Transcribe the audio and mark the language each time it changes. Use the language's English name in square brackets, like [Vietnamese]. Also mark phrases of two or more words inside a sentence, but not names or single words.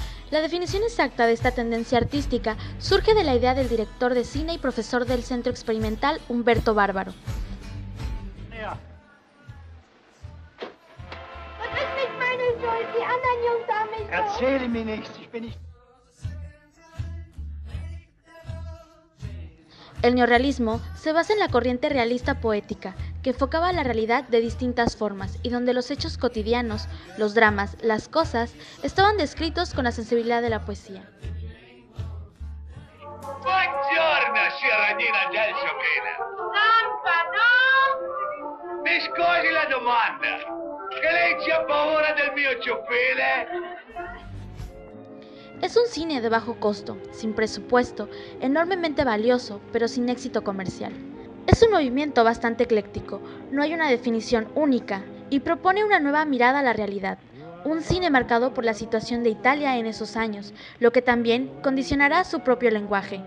[Spanish] La definición exacta de esta tendencia artística surge de la idea del director de cine y profesor del Centro Experimental Umberto Barbaro. [German] Erzähle mir nichts, ich bin nicht... [Spanish] El neorrealismo se basa en la corriente realista poética, que enfocaba la realidad de distintas formas y donde los hechos cotidianos, los dramas, las cosas, estaban descritos con la sensibilidad de la poesía. [Italian] Buongiorno, signorina del Ciocchina. Zampano! Mi scusi la domanda. Che lei c'ha paura del mio ciuffile? [Spanish] Es un cine de bajo costo, sin presupuesto, enormemente valioso, pero sin éxito comercial. Es un movimiento bastante ecléctico, no hay una definición única, y propone una nueva mirada a la realidad. Un cine marcado por la situación de Italia en esos años, lo que también condicionará su propio lenguaje.